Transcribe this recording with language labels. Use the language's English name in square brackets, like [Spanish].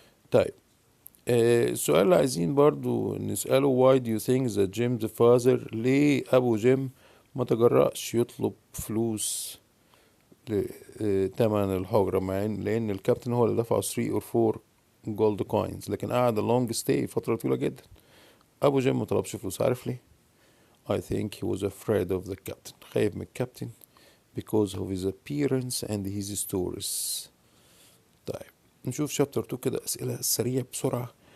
[Arabic] طيب السؤال اللي عايزين برضو نسأله [English] why do you think that Jim's father، [Arabic] ليه أبو جيم ما تجرأش يطلب فلوس تمن الحجرة، مع لأن الكابتن هو اللي دفع [English] 3 or 4 gold coins، [Arabic] لكن قعد long stay فترة طويلة جدا. أبو جيم ما طلبش فلوس، عارف ليه؟ [English] I think he was afraid of the captain، [Arabic] خايف من الكابتن [English] because of his appearance and his stories. [Arabic] طيب نشوف chapter 2 كده، أسئلة سريعة بسرعة.